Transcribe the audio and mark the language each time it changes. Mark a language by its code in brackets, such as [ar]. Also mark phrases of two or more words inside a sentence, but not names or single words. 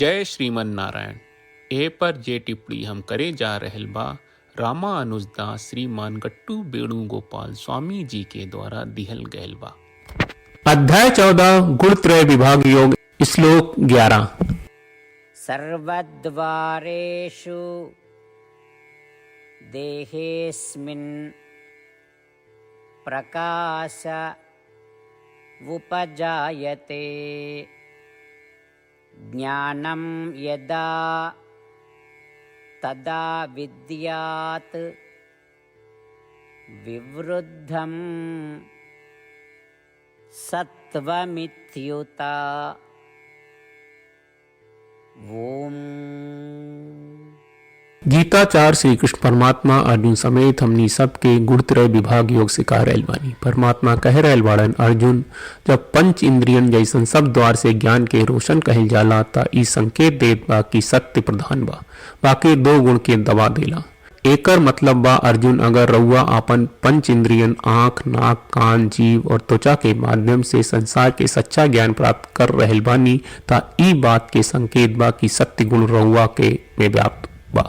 [bho] जय श्रीमन नारायण। ए पर जे टिप्पणी हम करे जा रहल बा रामानुजदास श्रीमान गट्टू वेणुगोपाल स्वामी जी के द्वारा दिहल गयल बा। अध्याय 14 गुणत्रय विभाग योग श्लोक 11। [sa] सर्वद्वारेषु देहेऽस्मिन् प्रकाश उपजायते ज्ञानं यदा तदा विद्यात् विवृद्धं सत्वमित्युता। ओम। [bho] गीताचार श्री कृष्ण परमात्मा अर्जुन समेत हमनी सबके गुणत्रय विभाग योग सिखा रहल बानी। परमात्मा कह रहल बाड़न, अर्जुन जब पंच इंद्रियन जैसन सब द्वार से ज्ञान के रोशन कहल जाला ता ई संकेत देत बा कि सत्य प्रधान बा, बाकी दो गुण के दबा देला। एकर मतलब बा अर्जुन, अगर रउआ आपन पंच इंद्रियन आँख, नाक, कान, जीव और त्वचा के माध्यम से संसार के सच्चा ज्ञान प्राप्त कर रहल बानी ता ई बात के संकेत बा कि सत्य गुण रउआ के में व्याप्त बा।